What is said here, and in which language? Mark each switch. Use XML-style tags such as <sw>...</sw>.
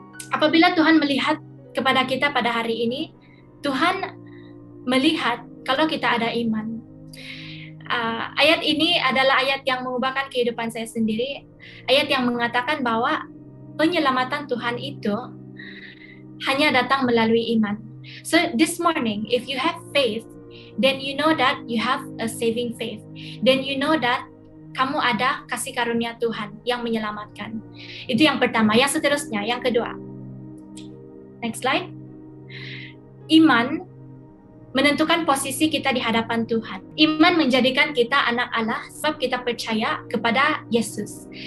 <id>Apabila Tuhan melihat kepada kita pada hari ini, Tuhan melihat kalau kita ada iman. Ayat ini adalah ayat yang mengubahkan kehidupan saya sendiri. Ayat yang mengatakan bahwa penyelamatan Tuhan itu hanya datang melalui iman.</id> <en>So this morning, if you have faith, then you know that you have a saving faith. Then you know that</en> <id>kamu ada kasih karunia Tuhan yang menyelamatkan. Itu yang pertama. Yang seterusnya, yang kedua.</id> <en>Next slide.</en> <id>Iman menentukan posisi kita di hadapan Tuhan. Iman menjadikan kita anak Allah sebab kita percaya kepada Yesus.</id>